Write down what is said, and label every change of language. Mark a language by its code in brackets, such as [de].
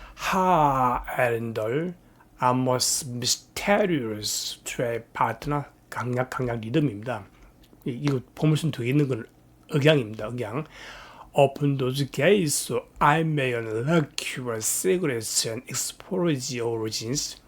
[en] 하, 에린들, a most mysterious trade partner. [ko] 강약 리듬입니다. 이거 포물선 두 개 있는 건 억양입니다. 억양. [en] Open those gates so I may unlock your secrets and exploit your origins.